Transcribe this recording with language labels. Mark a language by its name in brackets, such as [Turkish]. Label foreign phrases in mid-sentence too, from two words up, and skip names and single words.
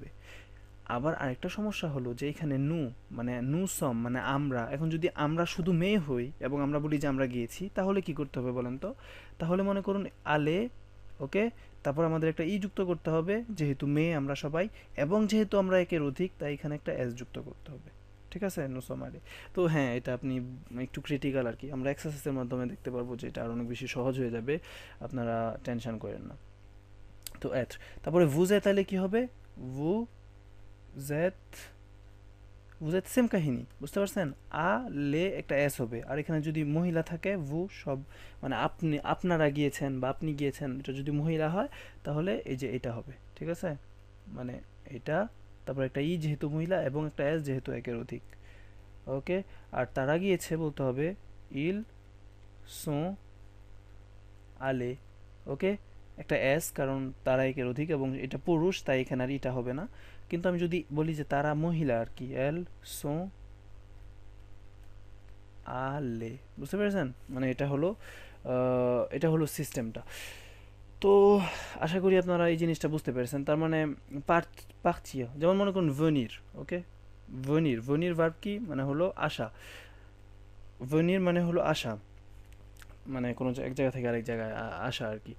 [Bangla] আবার আরেকটা সমস্যা হলো যে এখানে নু মানে [French] nous sommes [Bangla] মানে আমরা, এখন যদি আমরা শুধু মেয়ে হই এবং আমরা বলি যে আমরা গিয়েছি, তাহলে কি করতে হবে বলেন তো? তাহলে মনে করুন আলে, ওকে, তারপর আমাদের একটা ই যুক্ত করতে হবে যেহেতু মেয়ে আমরা সবাই, এবং যেহেতু আমরা একের অধিক, তাই এখানে একটা এস যুক্ত করতে হবে, ঠিক ঠিক আছে, [French] nous sommes allés। [Bangla] তো হ্যাঁ, এটা আপনি একটু ক্রিটিক্যাল আর কি, আমরা এক্সারসাইজের মাধ্যমে দেখতে পারবো যে এটা আর অনেক বেশি সহজ হয়ে যাবে, আপনারা টেনশন করেন না। তো être, তারপরে [French] vous êtes allé [Bangla] কি হবে, [French] vous êtes, vous êtes [Bangla] সেম কাহিনী, বুঝতে পারছেন, আ লে একটা এস হবে, আর এখানে যদি মহিলা থাকে vous সব, মানে আপনি, আপনারা গিয়েছেন বা আপনি গিয়েছেন, এটা যদি মহিলা হয় তাহলে এই যে এটা হবে, ঠিক আছে, মানে এটা, তারপর একটা ই যেহেতু মহিলা এবং একটা এস যেহেতু একের অধিক, ওকে। আর তারা গিয়েছে বলতে হবে [French] ils sont allés, [Bangla] ওকে, একটা এস কারণ তারা একের অধিক এবং এটা পুরুষ তাই এখানে আর এটা হবে না। কিন্তু আমি যদি বলি যে তারা মহিলা আর কি, [French] elles sont allées, [Bangla] বুঝতে পেরেছেন, মানে এটা হলো সিস্টেমটা। তো আশা করি আপনারা এই জিনিসটা বুঝতে পেরেছেন। তার মানে পার্টিয়া, যেমন মনে করুন ভনির, ওকে, ভনির ভার্ব কি, মানে হলো আসা, ভনির মানে হলো আসা, মানে কোনো এক জায়গা থেকে আরেক জায়গায় আসা আর কি।